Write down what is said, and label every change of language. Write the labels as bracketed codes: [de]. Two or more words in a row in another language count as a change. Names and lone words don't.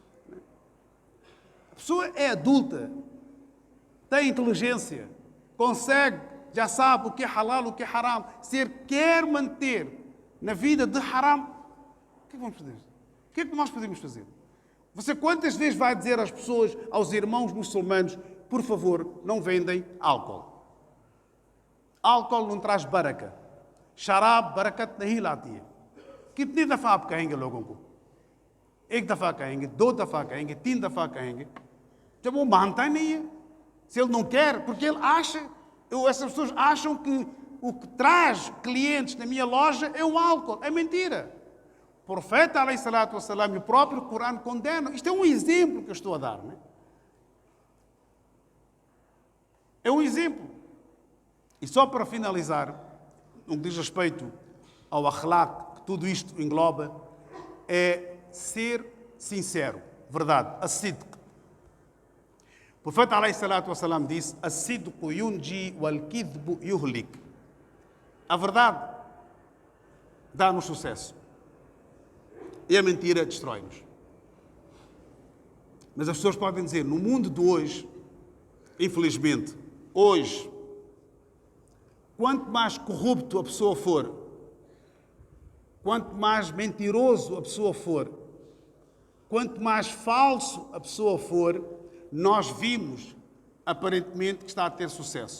[pt] A pessoa é adulta, tem inteligência, consegue, já sabe o que é halal, o que é haram. Se ele quer manter na vida de haram, o que é que vamos fazer? O que é que nós podemos fazer? Você quantas vezes vai dizer às pessoas, aos irmãos muçulmanos, por favor, não vendem álcool. Álcool não traz baraka. [hi] शराब बरकत नहीं लाती है. कितनी दफा आप कहेंगे लोगों को? 1 दफा कहेंगे, 2 दफा कहेंगे, 3 दफा कहेंगे. जब वो मानता ही नहीं है, [pt] se ele não quer, porque ele acha, essas pessoas acham que o que traz clientes na minha loja é o álcool. É mentira. O profeta, [ar] عليه الصلاة والسلام, [pt] e o próprio Corão condenam. Isto é um exemplo que eu estou a dar, não é? É um exemplo. E só para finalizar, no que diz respeito ao akhlaq, que tudo isto engloba, é ser sincero, verdade, a-sidq. O profeta, [ar] عليه الصلاة والسلام, [pt] disse: [ar] "الصدق ينجي والكذب يهلك." [pt] A verdade dá-nos sucesso e a mentira destrói-nos. Mas as pessoas podem dizer, no mundo de hoje, infelizmente, hoje, quanto mais corrupto a pessoa for, quanto mais mentiroso a pessoa for, quanto mais falso a pessoa for, nós vimos, aparentemente, que está a ter sucesso.